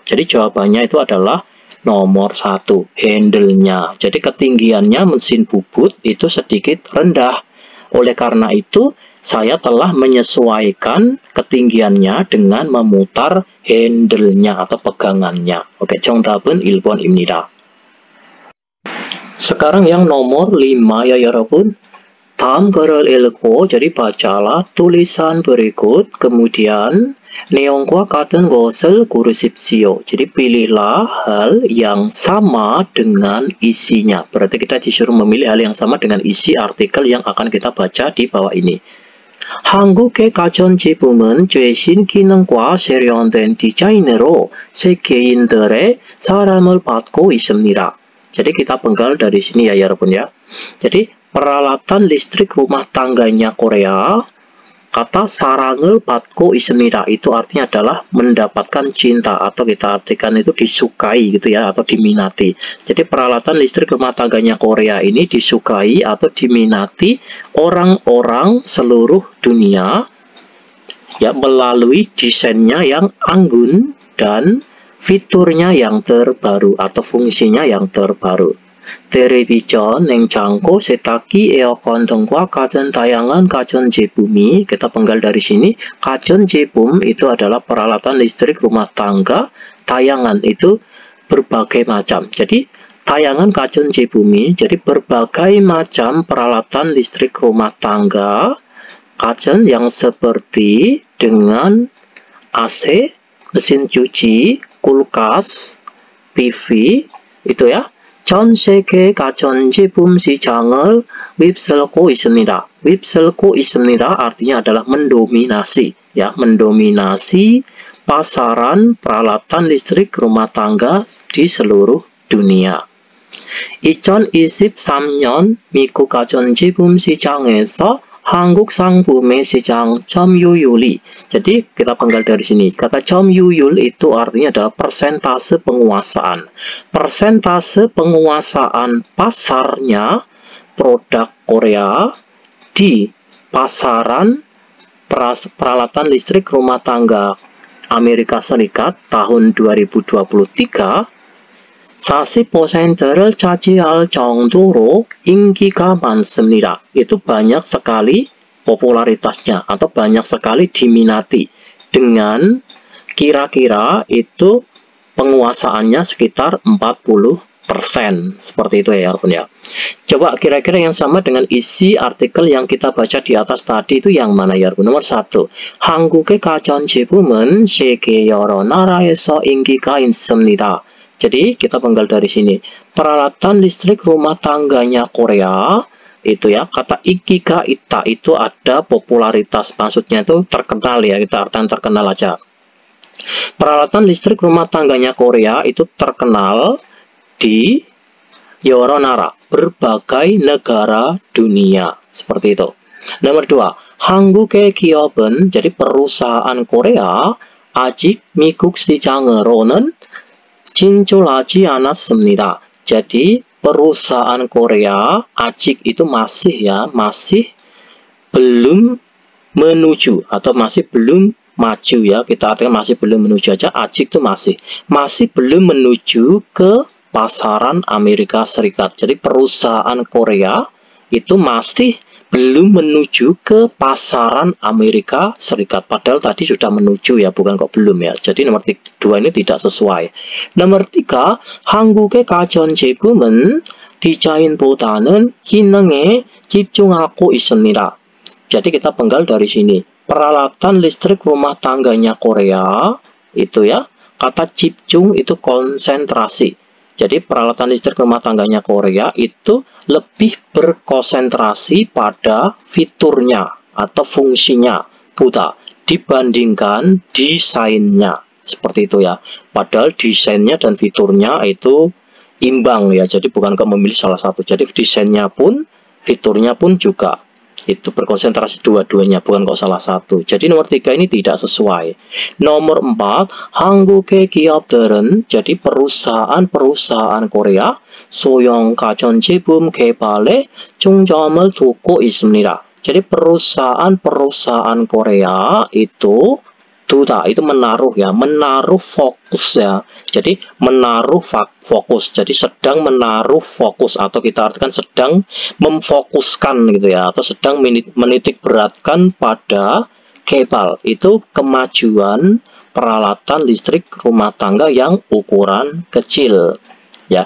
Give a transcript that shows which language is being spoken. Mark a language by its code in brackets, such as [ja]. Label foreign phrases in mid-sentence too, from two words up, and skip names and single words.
[id] Jadi jawabannya itu adalah nomor 1 handle-nya. Jadi ketinggiannya mesin bubut itu sedikit rendah. Oleh karena itu saya telah menyesuaikan ketinggiannya dengan memutar handle-nya atau pegangannya. Oke, [ko] 정답은 1번입니다. [id] Sekarang yang nomor 5 ya 여러분. [ko] 다음 글을 읽고, [id] jadi bacalah tulisan berikut, kemudian neong과 같은 것을 고르십시오. Jadi pilihlah hal yang sama dengan isinya. Berarti kita disuruh memilih hal yang sama dengan isi artikel yang akan kita baca di bawah ini. [ko] 한국의 가전제품은 최신 기능과 세련된 디자인으로 세계인들의 사랑을 받고 있습니다. [id] Jadi kita penggal dari sini ya 여러분 ya. Jadi peralatan listrik rumah tangganya Korea, kata [ko] 사랑을 받고 있습니다 [id] itu artinya adalah mendapatkan cinta, atau kita artikan itu disukai gitu ya, atau diminati. Jadi peralatan listrik rumah tangganya Korea ini disukai atau diminati orang-orang seluruh dunia ya, melalui desainnya yang anggun dan fiturnya yang terbaru atau fungsinya yang terbaru. [ko] 텔레비전, 냉장고, 세탁기, 에어컨 등과 같은 다양한 가전제품이, [id] kita penggal dari sini, 가전제품 itu adalah peralatan listrik rumah tangga, tayangan itu berbagai macam. Jadi tayangan 가전제품이, jadi berbagai macam peralatan listrik rumah tangga, 가전 yang seperti dengan AC, mesin cuci, kulkas, TV, itu ya. [ko] 전 세계 가전제품 시장을 휩쓸고 있습니다. 휩쓸고 있습니다 [id] artinya adalah mendominasi ya, mendominasi pasaran peralatan listrik rumah tangga di seluruh dunia. [ko] 2023년 미국 가전제품 시장에서 한국 상품의 시장 점유율이, [id] jadi kita penggal dari sini, kata 점유율 itu artinya adalah persentase penguasaan. Persentase penguasaan pasarnya produk Korea di pasaran peralatan listrik rumah tangga Amerika Serikat tahun 2023 [ko] 40%를 차지할 정도로 인기가 많습니다. [id] Itu banyak sekali popularitasnya atau banyak sekali diminati, dengan kira-kira itu penguasaannya sekitar 40%. Seperti itu ya walaupun ya. Coba kira-kira yang sama dengan isi artikel yang kita baca di atas tadi itu yang mana ya? Nomor 1. [ko] 한국의 가전제품은 세계 여러 나라에서 인기가 있습니다. [id] Jadi kita penggal dari sini. Peralatan listrik rumah tangganya Korea itu ya, kata [ko] 인기가 있다 [id] itu ada popularitas, maksudnya itu terkenal ya, kita artikan terkenal aja. Peralatan listrik rumah tangganya Korea itu terkenal di Yoronara, berbagai negara dunia, seperti itu. Nomor 2, [ko] 한국의 기업은, [id] jadi perusahaan Korea, [ko] 아직 미국 시장으로는 진출하지 않았습니다. [id] Jadi perusahaan Korea, ajik itu masih ya, masih belum menuju atau masih belum maju ya. Kita artikan masih belum menuju aja, ajik itu masih belum menuju ke pasaran Amerika Serikat. Jadi perusahaan Korea itu masih belum menuju ke pasaran Amerika Serikat. Padahal tadi sudah menuju ya, bukan kok belum ya. Jadi nomor 2 ini tidak sesuai. Nomor 3, [ko] 한국의 가전 제품은 디자인보다는 기능에 집중하고 있습니다. [id] Jadi kita penggal dari sini. Peralatan listrik rumah tangganya Korea itu ya, kata 집중 itu konsentrasi. Jadi peralatan listrik rumah tangganya Korea itu lebih berkonsentrasi pada fiturnya atau fungsinya Buddha dibandingkan desainnya. Seperti itu ya. Padahal desainnya dan fiturnya itu imbang ya. Jadi bukan memilih salah satu. Jadi desainnya pun, fiturnya pun juga itu berkonsentrasi dua-duanya, bukan kok salah satu. Jadi nomor 3 ini tidak sesuai. Nomor 4, [ko] 한국의 기업들은, [id] jadi perusahaan-perusahaan Korea [ko] 소형 가전제품 개발에 중점을 두고 있습니다. [id] Jadi perusahaan-perusahaan Korea itu itu menaruh ya, menaruh fokus ya. Jadi menaruh fokus. Jadi sedang menaruh fokus atau kita artikan sedang memfokuskan gitu ya, atau sedang menitik beratkan pada kebal itu kemajuan peralatan listrik rumah tangga yang ukuran kecil ya.